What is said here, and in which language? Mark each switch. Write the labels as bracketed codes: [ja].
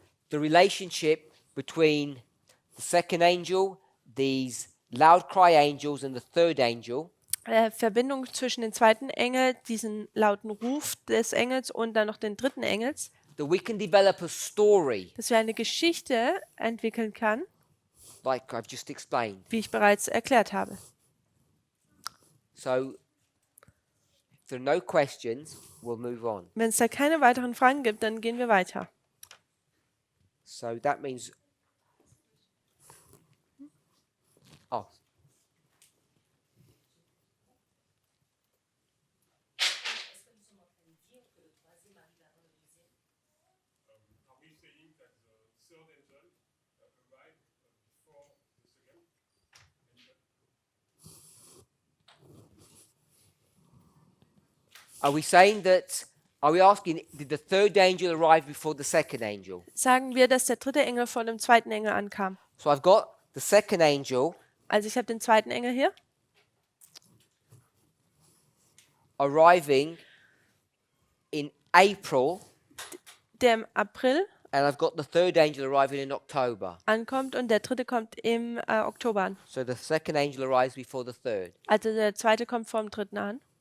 [en] The relationship between the second angel, these loud cry angels, and the third angel [de] Verbindung zwischen dem zweiten Engel, diesen lauten Ruf des Engels und dann noch den dritten Engels, [en] that we can develop a story, [de] dass wir eine Geschichte entwickeln kann, [en] like I've just explained. [de] wie ich bereits erklärt habe. [en] So, if there are no questions, we'll move on. [de] Wenn es da keine weiteren Fragen gibt, dann gehen wir weiter. [en] So that means. Oh. Are we saying that the third angel arrived before the second angel? Are we saying that? Are we asking, did the third angel arrive before the second angel? [de] Sagen wir, dass der dritte Engel vor dem zweiten Engel ankam. [en] So I've got the second angel [de] Also ich habe den zweiten Engel hier, [en] arriving in April, [de] der im April [en] and I've got the third angel arriving in October. [de] ankommt und der dritte kommt im Oktober an. [en] So the second angel arrives before the third. [de] Also der zweite kommt vor dem dritten an.